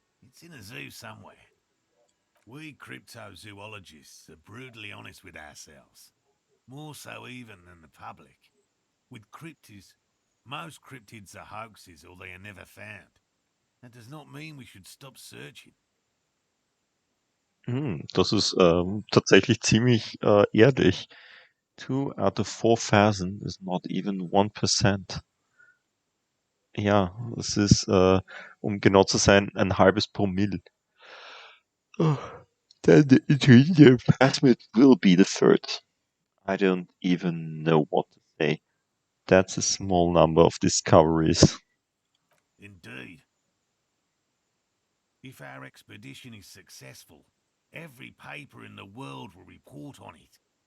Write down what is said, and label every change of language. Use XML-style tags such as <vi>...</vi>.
<en>It's in a zoo somewhere. We cryptozoologists are brutally honest with ourselves, more so even than the public. With cryptids, most cryptids are hoaxes or they are never found. That does not mean we should stop searching.</en> <de>Das ist tatsächlich ziemlich ehrlich.</de> <en>2 out of 4,000 is not even 1%.</en> <de>Ja, das ist, um genau zu sein, ein halbes Promille.</de> <en>Oh, then the interior plasmid will be the third. I don't even know what to say. That's a small number of discoveries. Indeed. If our expedition is successful, every paper in the world will report on it.</en>